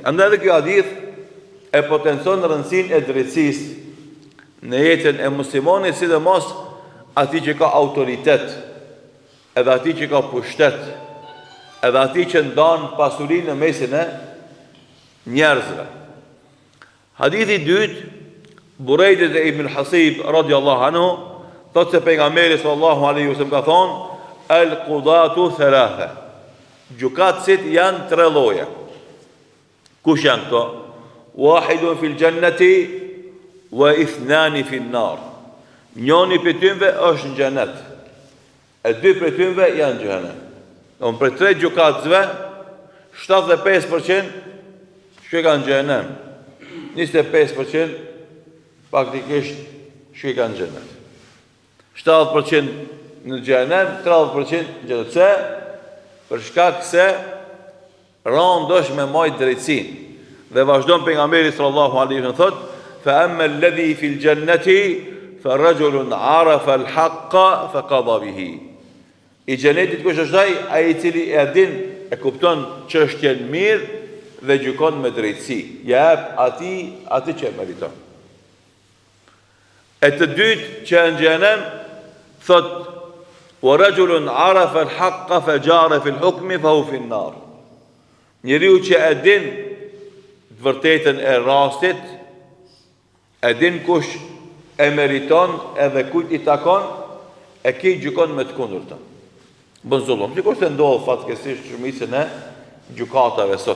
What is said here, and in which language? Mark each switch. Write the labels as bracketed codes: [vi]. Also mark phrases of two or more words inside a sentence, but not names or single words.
[sq] Andaj edhe ky hadith e potencon rëndësinë e drejtësisë në jetën e muslimanit, sidomos atij që ka autoritet, edhe atij që ka pushtet, edhe ati që ndanë pasurinë në mesin e njerëzve. Hadithi dytë, Burejdet e Ibn Hasib [ar] رضي الله عنه, [sq] thotë se pejgamberi [ar] صلى الله عليه وسلم [sq] ka thonë, [ar] القضاة ثلاثة, [sq] gjukatësit janë 3 lloje. Kush janë këto? [ar] واحد في الجنة واثنان في النار. [sq] Njoni për tymve është në xhenet, e 2 për tymve janë në xhenem. Don për 3 gjukatësve 75% shkojnë në xhenem. 25% praktikisht shkojnë në xhenet. 70% në xhenem, 30% në xhenet. Se për shkak se randosh me majt drejtësinë. Dhe vazhdon pejgamberi [ar] صلى الله عليه وسلم thotë: "فأما الذي في الجنة فرجل عرف الحق فقضى به." [sq] I xhenetit kush është ai i cili e din, e kupton çështjen mirë dhe gjykon me drejtësi. Ja jep atë që meriton. E të dytë që në xhenem thot: [ar] "ورجل عرف الحق فجار في الحكم فهو في النار." [sq] Njeriu që e din të vërtetën e rastit, e din kush e meriton edhe kujt i takon, e ki gjykon me të kundërtën. Bën zullum. Sikur se ndodh fatkeqësisht shumicën e gjykatave sot.